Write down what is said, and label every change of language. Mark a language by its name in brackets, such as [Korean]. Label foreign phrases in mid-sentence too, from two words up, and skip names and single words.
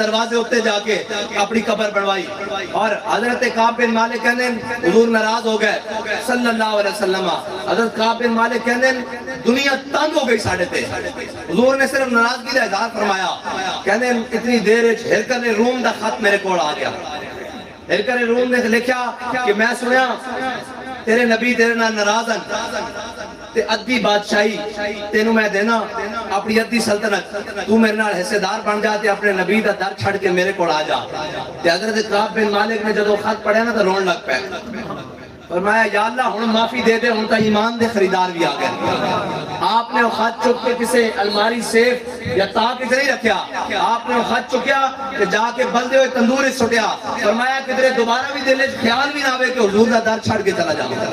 [Punjabi] دروازے ہوتے جا کے اپنی قبر بنوائی، اور حضرت کعب بن مالک کہنے حضور ناراض ہو گئے [Arabic] صلی اللہ علیہ وسلم، [Punjabi] حضرت کعب بن مالک کہنے دنیا تنگ ہو گئی ساڑھے تے، [Urdu] حضور نے صرف ناراضگی کا اظہار فرمایا، [Punjabi] کہنے اتنی دیر ہرکل روم دا خط میرے کوڑ آ گیا، ہرکل روم نے لکھا کہ میں سنیا تیرے نبی تیرے نال ناراض ہیں تے ادھی بادشاہی تینوں میں دینا، اپنی ادھی سلطنت تو میرے نال حصے دار بن جا تے اپنے نبی دا در چھڑ کے میرے کوڑ آ جا۔ تے حضرت کعب بن مالک نے جدو خط پڑھیا نا تو رون لگ پہ، فرمایا یا اللہ ہن معافی دے دے، ہن تا ایمان دے خریدار بھی آ گئے۔ آپ نے وہ خط چک کے کسے الماری سیف یا تاک اسے نہیں رکھیا، آپ نے وہ خط چکیا کہ جا کے بلدے ہوئے تندور اس چھٹیا، فرمایا کہ تیرے دوبارہ بھی دل خیال بھی نہ ہوئے کہ حضور دا در چھڑ کے چلا جاؤں۔